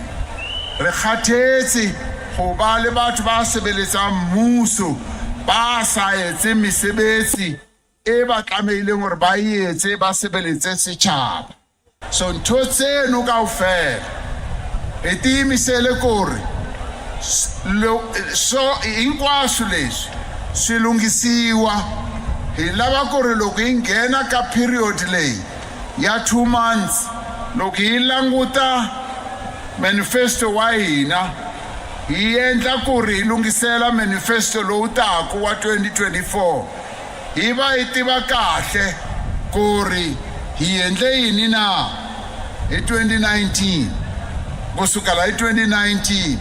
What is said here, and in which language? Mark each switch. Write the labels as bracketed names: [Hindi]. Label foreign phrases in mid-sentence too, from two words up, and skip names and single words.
[Northern Sotho] Re kgathetse go ba le batho ba sebeletsang mmuso ba sa etse mesebetsi e ba tlameileng gore ba etse ba sebeletse setšhaba. [Southern Sotho] So ntho tseno kaofela re tiimisele kore [Tsonga] so hinkwaswo leswi swi lunghisiwa. Hi lava ku ri loko hi nghena ka period leyi ya 2 months, loko hi languta manifesto wa hina, hi endla ku ri hi lungisela manifesto lowu taku wa 2024, hi va hi tiva kahle ku ri hi endle yini na hi 2019 kusukela hi 2019.